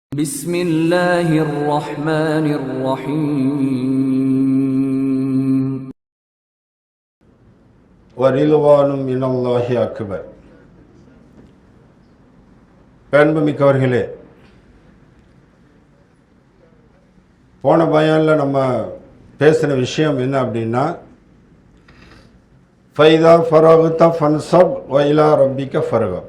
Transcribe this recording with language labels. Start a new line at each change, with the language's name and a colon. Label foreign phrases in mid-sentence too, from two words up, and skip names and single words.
Arabic: بسم الله الرحمن الرحيم وَرِضْوَانٌ مِّنَ اللَّهِ أَكْبَرُ.
Tamil: பேன்புமிக்கவர்களே, போன பயானில் நம்ம பேசின விஷயம் என்ன அப்படின்னா,
Arabic: فإذا فرغت فانصب وإلى ربك فارغب.